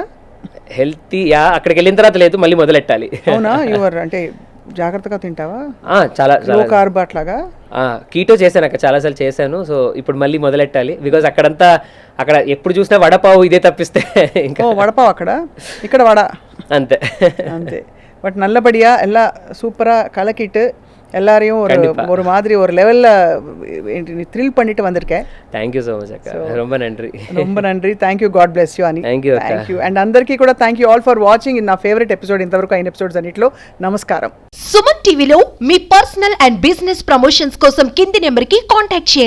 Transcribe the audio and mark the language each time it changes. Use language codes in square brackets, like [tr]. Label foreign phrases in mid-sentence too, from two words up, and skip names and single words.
[te] హెల్తీయా అక్కడికి వెళ్ళిన తర్వాత లేదు, మళ్ళీ మొదలెట్టాలి. అవునా? యువర్ అంటే జాగ్రత్తగా తింటావా? చాలా [en] low carb [te] అట్లాగా. కీటో చేశాను అక్కడ చాలాసార్లు చేశాను. సో ఇప్పుడు మళ్ళీ మొదలెట్టాలి బికాజ్ అక్కడ ఎప్పుడు చూసినా వడపావు ఇదే తప్పిస్తే ఇంకా వడపావు అక్కడ, ఇక్కడ వడ అంతే అంతే. [ta] பட் நல்லபடியா எல்லா சூப்பரா கலக்கிட்டு எல்லாரையும் ஒரு மாதிரி ஒரு லெவல்ல த்ரில் பண்ணிட்டு வந்திருக்கேன். [en] thank you so much అక్క. [ta] ரொம்ப நன்றி. [en] thank you. God bless you అని. thank you. [te] అండ్ అందరికీ కూడా [en] thank you all for watching [te] నా [en] favourite episode [te] ఇంతవరకు అయిన ఎపిసోడ్స్ అన్నిట్లో. నమస్కారం. సుమన్ టీవీలో మీ [en] personal and business promotions [te] కోసం కింది నెంబర్కి కాంటాక్ట్ చేయండి.